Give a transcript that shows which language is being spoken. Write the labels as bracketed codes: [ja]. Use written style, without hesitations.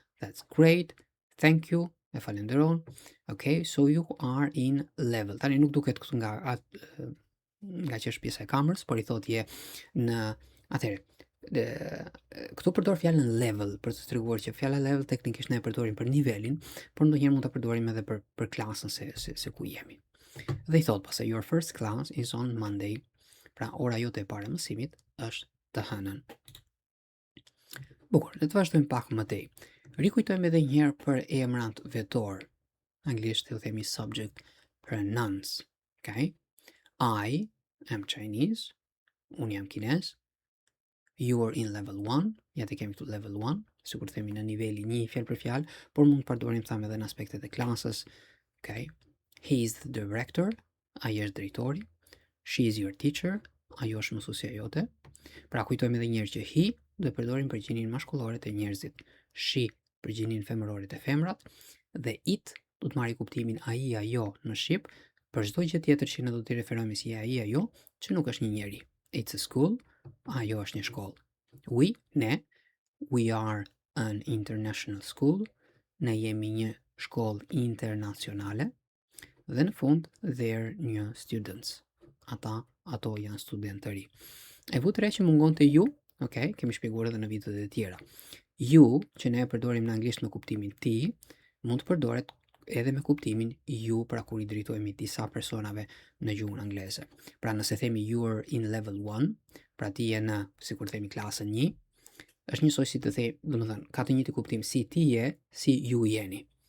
[en] That's great. Thank you. [sq] E falenderon. [en] Okay, so you are in level. [sq] Tani nuk duket këtu nga që është pjesa e kamerës, por i thot je në atëherë. Këtu përdor fjalën level për të treguar që fjala level teknikisht ne e përdorim për nivelin, por ndonjëherë mund ta përdorim edhe për klasën se ku jemi. Dhe I thot pastaj [en] your first class is on Monday. [sq] Pra ora jote e parë e mësimit është të hënën. Bukur, le të vazhdojmë pak më tej. Rikujtojmë edhe një herë për emrat vetor. Anglisht ju themi [en] subject pronouns. [sq] Okay? [en] I am Chinese. [sq] Unë jam kines. [en] You are in level 1. [sq] Ja të kemi këtu level 1. Sikur të themi në niveli 1 fjalë për fjalë, por mund të përdorim thamë edhe në aspektet e klasës. [en] Okay? He is the director. [sq] Ai është drejtori. [en] She is your teacher. [sq] Ajo është mësuesja jote. Pra kujtojmë edhe një herë që he do e përdorim për gjinin maskullore të njerëzit. She për gjinin femërore të femrat dhe it do të marrë kuptimin ai ajo në shqip për çdo gjë tjetër që ne do t'i referojmë si ai ajo, që nuk është një njeri. [en] It's a school. Ajo është një shkollë. We are an international school. [sq] Ne jemi një shkollë internacionale. Dhe në fund, [en] they're new students. [sq] Ato janë studentë të ri. E vutre që mungon të ju, okay, kemi shpjeguar edhe në videot e tjera. You, që ne e përdorim në anglisht me kuptimin ti, mund të përdoret edhe me kuptimin ju pra kur I drejtohemi disa personave në gjuhën angleze. Pra nëse themi [en] you are in level 1, [sq] pra ti je në, sikur themi klasën 1, është njësoj si të thej, domethënë, ka të njëjtin kuptim si ti je, si ju jeni.